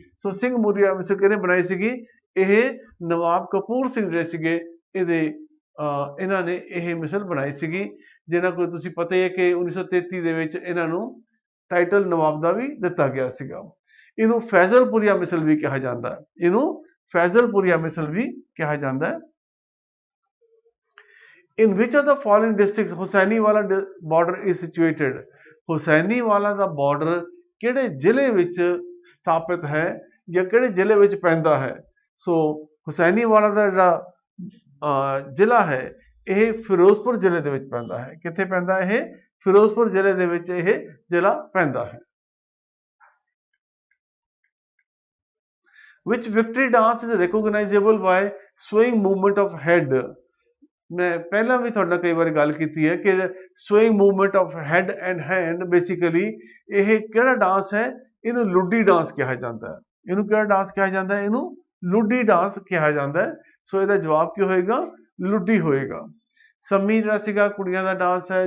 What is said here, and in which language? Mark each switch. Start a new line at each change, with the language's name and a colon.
Punjabi: ਸੋ ਸਿੰਘਪੁਰੀਆ ਮਿਸਲ ਕਿਹਨੇ ਬਣਾਈ ਸੀਗੀ? ਇਹ ਨਵਾਬ ਕਪੂਰ ਸਿੰਘ ਜਿਹੜੇ ਸੀਗੇ ਇਹਨਾਂ ਨੇ ਇਹ ਮਿਸਲ ਬਣਾਈ ਸੀਗੀ, ਜਿਹਨਾਂ ਕੋਲ ਤੁਸੀਂ ਪਤਾ ਹੀ ਹੈ ਕਿ 1933 ਦੇ ਵਿੱਚ ਇਹਨਾਂ ਨੂੰ ਟਾਈਟਲ ਨਵਾਬ ਦਾ ਵੀ ਦਿੱਤਾ ਗਿਆ ਸੀਗਾ। ਇਹਨੂੰ ਫੈਜ਼ਲਪੁਰੀਆ ਮਿਸਲ ਵੀ ਕਿਹਾ ਜਾਂਦਾ ਹੈ, ਇਹਨੂੰ ਫੈਜ਼ਲਪੁਰੀਆ ਮਿਸਲ ਵੀ ਕਿਹਾ ਜਾਂਦਾ ਹੈ।
English: In which of the following districts Hussainiwala border is situated?
Punjabi: Hussainiwala ਦਾ border ਕਿਹੜੇ ਜ਼ਿਲ੍ਹੇ ਵਿੱਚ ਸਥਾਪਿਤ ਹੈ, ਜਾਂ ਕਿਹੜੇ ਜ਼ਿਲ੍ਹੇ ਵਿੱਚ ਪੈਂਦਾ ਹੈ? ਸੋ ਹੁਸੈਨੀਵਾਲਾ ਦਾ ਜਿਹੜਾ ਜ਼ਿਲ੍ਹਾ ਹੈ ਇਹ ਫਿਰੋਜ਼ਪੁਰ ਜ਼ਿਲ੍ਹੇ ਦੇ ਵਿੱਚ ਪੈਂਦਾ ਹੈ। ਕਿੱਥੇ ਪੈਂਦਾ ਇਹ? ਫਿਰੋਜ਼ਪੁਰ ਜ਼ਿਲ੍ਹੇ ਦੇ ਵਿੱਚ ਇਹ ਜ਼ਿਲ੍ਹਾ ਪੈਂਦਾ ਹੈ।
English: Which victory dance is recognizable by swaying movement of head?
Punjabi: ਮੈਂ ਪਹਿਲਾਂ ਵੀ ਤੁਹਾਡੇ ਨਾਲ ਕਈ ਵਾਰੀ ਗੱਲ ਕੀਤੀ ਹੈ ਕਿ
English: swing movement of head and hand,
Punjabi: basically ਇਹ ਕਿਹੜਾ ਡਾਂਸ ਹੈ? ਇਹਨੂੰ ਲੁੱਡੀ ਡਾਂਸ ਕਿਹਾ ਜਾਂਦਾ ਹੈ। ਇਹਨੂੰ ਕਿਹੜਾ ਡਾਂਸ ਕਿਹਾ ਜਾਂਦਾ ਹੈ? ਇਹਨੂੰ ਲੁੱਡੀ ਡਾਂਸ ਕਿਹਾ ਜਾਂਦਾ ਹੈ। ਸੋ ਇਹਦਾ ਜਵਾਬ ਕੀ ਹੋਏਗਾ? ਲੁੱਡੀ ਹੋਏਗਾ। ਸੰਮੀ ਜਿਹੜਾ ਸੀਗਾ ਕੁੜੀਆਂ ਦਾ ਡਾਂਸ ਹੈ।